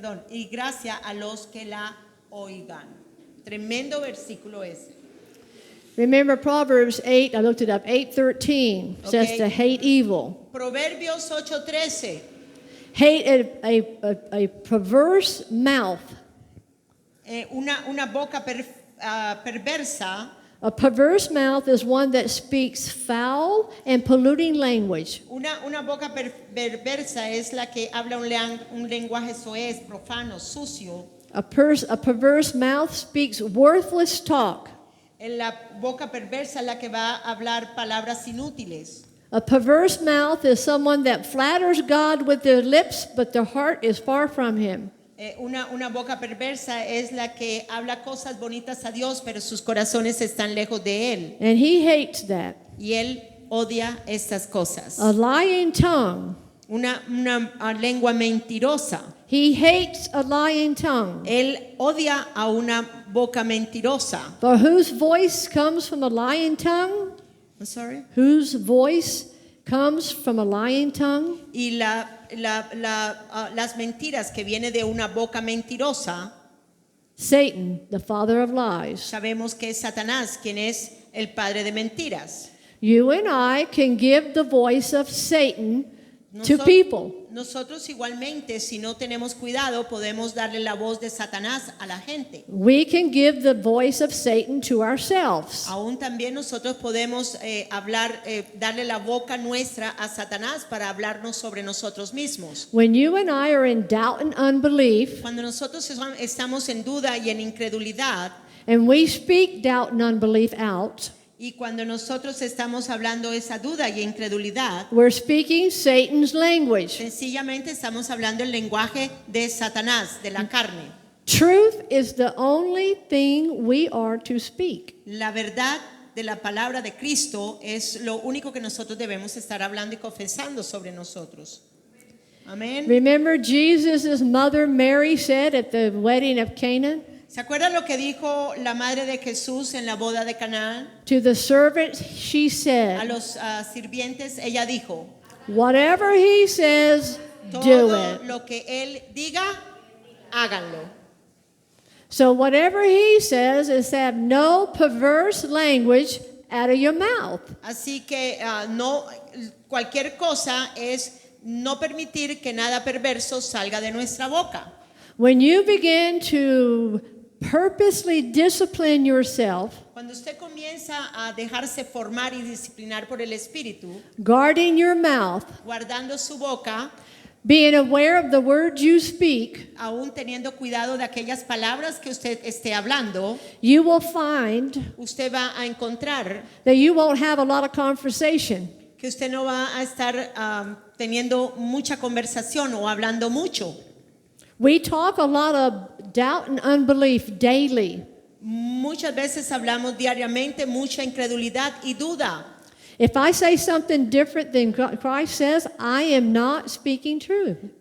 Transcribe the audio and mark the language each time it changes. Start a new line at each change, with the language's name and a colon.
Spanish: y gracia a los que la oigan. Tremendo versículo ese.
English: Remember Proverbs 8, I looked it up, 8:13 says Okay. to hate evil.
Spanish: Proverbios 8:13.
English: Hate a perverse mouth.
Spanish: Una boca perversa.
English: A perverse mouth is one that speaks foul and polluting language.
Spanish: Una boca perversa es la que habla un lenguaje soez, profano, sucio.
English: A perverse mouth speaks worthless talk.
Spanish: La boca perversa es la que va a hablar palabras inútiles.
English: A perverse mouth is someone that flatters God with their lips, but their heart is far from Him.
Spanish: Una boca perversa es la que habla cosas bonitas a Dios, pero sus corazones están lejos de Él.
English: And He hates that.
Spanish: Y Él odia estas cosas.
English: A lying tongue.
Spanish: Una lengua mentirosa.
English: He hates a lying tongue.
Spanish: Él odia a una boca mentirosa.
English: For whose voice comes from a lying tongue? I'm sorry. Whose voice comes from a lying tongue?
Spanish: Y las mentiras que viene de una boca mentirosa,
English: Satan, the father of lies.
Spanish: sabemos que es Satanás quien es el padre de mentiras.
English: You and I can give the voice of Satan to
Spanish: Noso-
English: people.
Spanish: Nosotros igualmente, si no tenemos cuidado, podemos darle la voz de Satanás a la gente.
English: We can give the voice of Satan to ourselves.
Spanish: Aún también nosotros podemos darle la boca nuestra a Satanás para hablarnos sobre nosotros mismos.
English: When you and I are in doubt and unbelief,
Spanish: Cuando nosotros estamos en duda y en incredulidad,
English: and we speak doubt and unbelief out,
Spanish: y cuando nosotros estamos hablando esa duda y incredulidad,
English: we're speaking Satan's language.
Spanish: sencillamente estamos hablando el lenguaje de Satanás, de la carne.
English: Truth is the only thing we are to speak.
Spanish: La verdad de la palabra de Cristo es lo único que nosotros debemos estar hablando y confesando sobre nosotros. Amén.
English: Remember Jesus' mother Mary said at the wedding of Cana
Spanish: ¿Se acuerdan lo que dijo la madre de Jesús en la boda de Canaán?
English: to the servants, she
Spanish: A
English: said,
Spanish: los sirvientes ella dijo,
English: whatever he says, do
Spanish: todo
English: it.
Spanish: lo que él diga, háganlo.
English: So whatever he says is to have no perverse language out of your mouth.
Spanish: Así que no, cualquier cosa es no permitir que nada perverso salga de nuestra boca.
English: When you begin to purposely discipline yourself,
Spanish: Cuando usted comienza a dejarse formar y disciplinar por el Espíritu,
English: guarding your mouth,
Spanish: guardando su boca,
English: being aware of the words you speak,
Spanish: aún teniendo cuidado de aquellas palabras que usted esté hablando,
English: you will find
Spanish: usted va a encontrar
English: that you won't have a lot of conversation.
Spanish: que usted no va a estar teniendo mucha conversación o hablando mucho.
English: We talk a lot of doubt and unbelief daily.
Spanish: Muchas veces hablamos diariamente mucha incredulidad y duda.
English: If I say something different than Christ says, I am not speaking truth.